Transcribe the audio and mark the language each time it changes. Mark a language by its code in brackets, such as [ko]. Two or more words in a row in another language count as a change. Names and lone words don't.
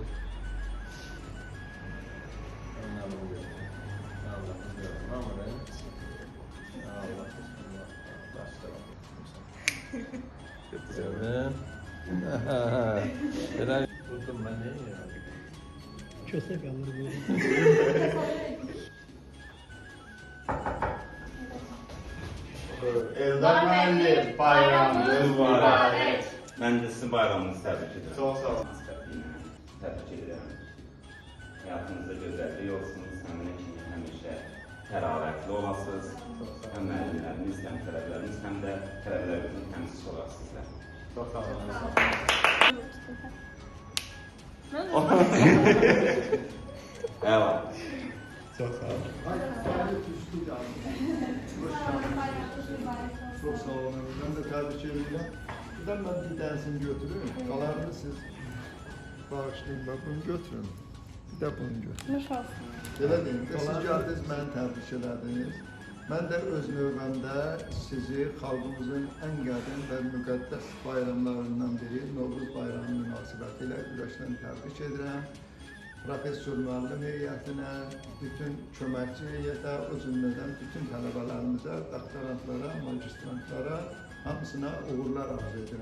[tr] Tuttum ben neyi ya? Kösek alır bu. [az] Eldar müəllim, bayramınız mübarək. Mən də sizin bayramınızı təbrik edirəm. Çox sağ olun. Təbrik edirəm. Həyatınızda gözəllik olsun, səminə kimi həmişə təravətli olasınız. Həm müəllimləriniz, həm tələbələriniz, həm də tələbələrimizin təmsilçisi olaraq sizlər. Çox sağ olun. Əla. Çox sağ olun. [tr] Çok sağ olun. Ben de tebrik ederim. Ben bir tanesini götürürüm. Kalanını siz bağışlayın. Bak bunu götürün. Bir de bunu götürün. [az] Nuş olsun. Belə deyim ki, siz gəldiniz, məni təbrik elədiniz. Mən də öz növbəmdə sizi xalqımızın ən qədim və müqəddəs bayramlarından biri Novruz bayramı münasibəti ilə ürəkdən təbrik edirəm. Professor müəllim heyətinə, bütün köməkçi heyətə, o cümlədən bütün tələbələrimizə, doktorantlara, magistrantlara hamısına uğurlar arzu edirəm.